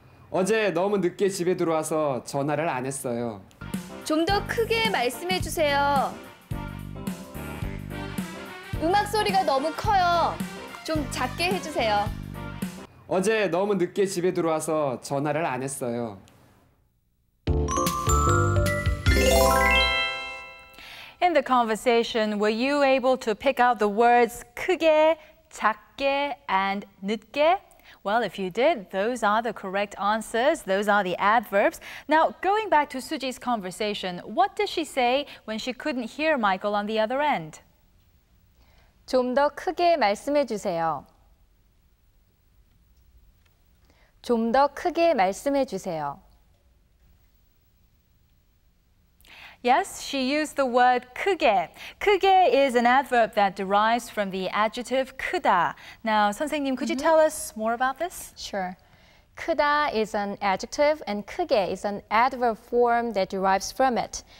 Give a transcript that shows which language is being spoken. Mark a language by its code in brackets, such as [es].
[ko] 어제 너무 늦게 집에 들어와서 전화를 안 했어요. 좀 더 크게 말씀해 주세요. 음악 소리가 너무 커요. 좀 작게 해주세요. 어제 너무 늦게 집에 들어와서 전화를 안 했어요. [en] In the conversation, were you able to pick out the words 크게, 작게, and 늦게? Well, if you did, those are the correct answers. Those are the adverbs. Now, going back to Suji's conversation, what did she say when she couldn't hear Michael on the other end? [ko] 좀 더 크게 말씀해 주세요. 좀 더 크게 말씀해 주세요. [en] Yes, she used the word 크게. 크게 is an adverb that derives from the adjective 크다. Now, 선생님, could you tell us more about this? Sure. 크다 is an adjective and 크게 is an adverb form that derives from it.